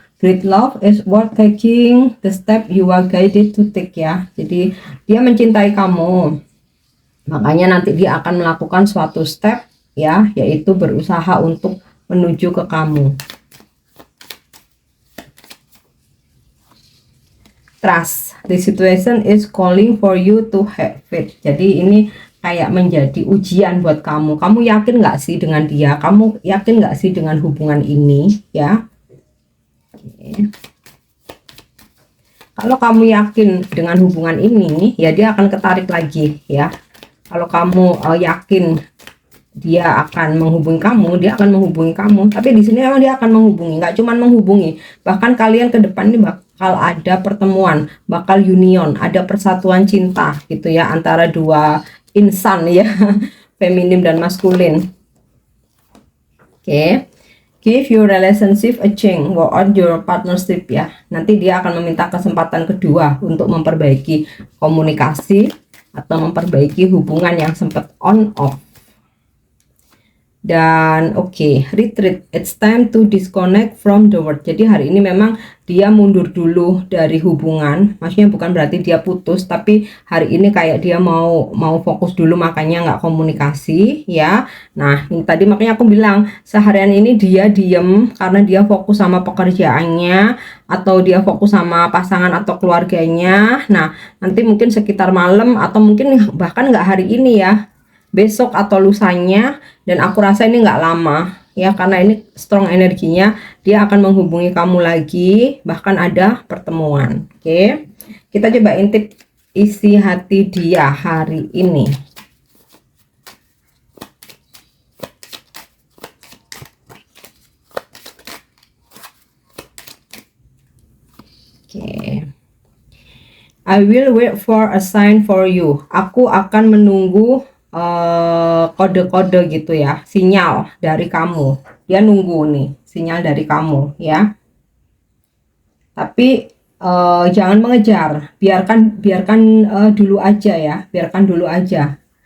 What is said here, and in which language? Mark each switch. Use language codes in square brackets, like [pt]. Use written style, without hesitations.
[en] Great love is worth taking the step you are guided to take ya, [id] jadi dia mencintai kamu. Makanya nanti dia akan melakukan suatu step ya, yaitu berusaha untuk menuju ke kamu. [en] Trust, the situation is calling for you to have faith. [id] Jadi ini kayak menjadi ujian buat kamu. Kamu yakin nggak sih dengan dia? Kamu yakin nggak sih dengan hubungan ini ya? Oke. Kalau kamu yakin dengan hubungan ini ya, dia akan ketarik lagi ya. Kalau kamu yakin dia akan menghubungi kamu, dia akan menghubungi kamu. Tapi di sini memang dia akan menghubungi, nggak cuma menghubungi, bahkan kalian ke depan ini bakal ada pertemuan, bakal union, ada persatuan cinta gitu ya, antara dua insan ya, feminim dan maskulin. Oke. [en] Give your relationship a chance, work on your partnership ya. [id] Nanti dia akan meminta kesempatan kedua untuk memperbaiki komunikasi atau memperbaiki hubungan yang sempat on off. [en] Dan oke, retreat, it's time to disconnect from the world. [id] Jadi hari ini memang dia mundur dulu dari hubungan, maksudnya bukan berarti dia putus, tapi hari ini kayak dia mau fokus dulu, makanya nggak komunikasi ya. Nah ini tadi makanya aku bilang seharian ini dia diem karena dia fokus sama pekerjaannya, atau dia fokus sama pasangan atau keluarganya. Nah nanti mungkin sekitar malam, atau mungkin bahkan nggak hari ini ya, besok atau lusanya, dan aku rasa ini nggak lama ya, karena ini strong energinya, dia akan menghubungi kamu lagi, bahkan ada pertemuan. Oke, kita coba intip isi hati dia hari ini. [en] Oke, I will wait for a sign for you. [id] Aku akan menunggu kode-kode gitu ya, sinyal dari kamu. Dia nunggu nih sinyal dari kamu ya, tapi jangan mengejar, biarkan dulu aja ya, biarkan dulu aja.